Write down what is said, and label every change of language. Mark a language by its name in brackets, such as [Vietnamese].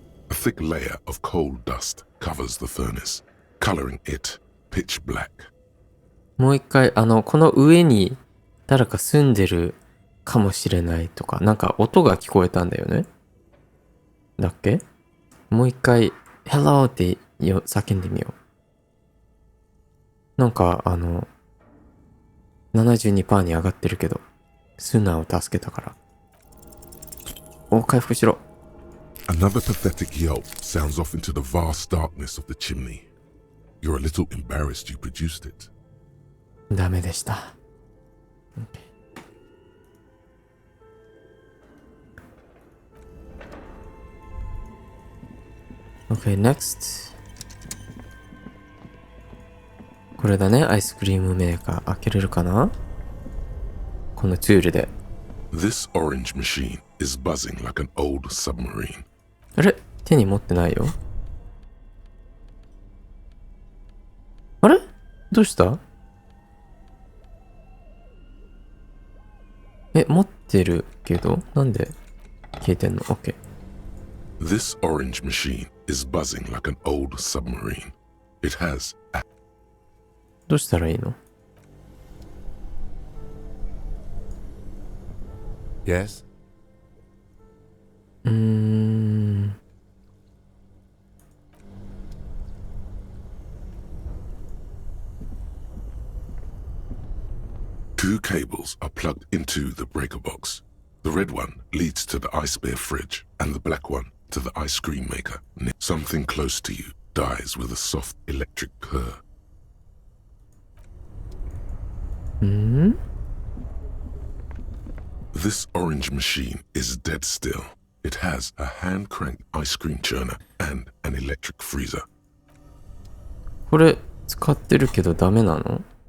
[English] A thick layer of coal dust covers the furnace, coloring it pitch black. [Japanese] もう一回、この上に誰か住んでるかもしれないとか、なんか音が聞こえたんだよね。だっけ？もう一回、Hello って叫んでみよう。なんか、72% に上がってるけど、スナを助けたから。お、回復しろ。 [English] Another pathetic yelp sounds off into the vast darkness of the chimney. You're a little embarrassed you produced it. [Japanese] ダメでした。 [English] Okay, next. [Japanese] これだね、アイスクリームメーカー。開けれるかな？このツールで。 [English] This orange machine is buzzing like an old submarine. [Japanese] あれ？手に持ってないよ。あれ？どうした？持ってるけど、なんで消えてんの？ [English] OK。 This orange machine is buzzing like an old submarine. It has a... [Japanese] どうしたらいいの？ [English] Yes? Two cables are plugged into the breaker box. The red one leads to the ice bear fridge, and the black one to the ice cream maker. Something close to you dies with a soft electric purr. This orange machine is dead still. It has a hand-cranked ice cream churner and an electric freezer. [Japanese] これ使ってるけどダメなの？